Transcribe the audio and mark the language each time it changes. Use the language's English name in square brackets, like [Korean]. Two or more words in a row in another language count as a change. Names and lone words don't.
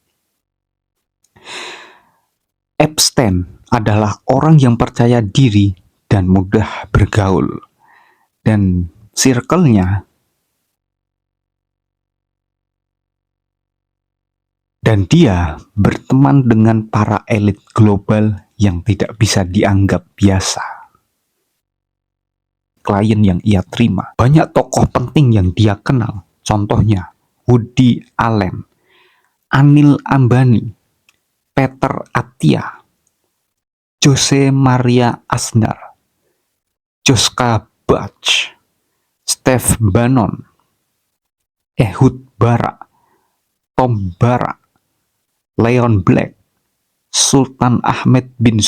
[Indonesian] Epstein adalah orang yang percaya diri dan mudah bergaul, dan circle-nya dan dia berteman dengan para elit global yang tidak bisa dianggap biasa. Klien yang ia terima, banyak tokoh penting yang dia kenal, contohnya Woody Allen, Anil Ambani, Peter Attia, Jose Maria Aznar, Joschka Bach, Steve Bannon, Ehud Barak, Tom Barak, Leon Black, Sultan Ahmed bin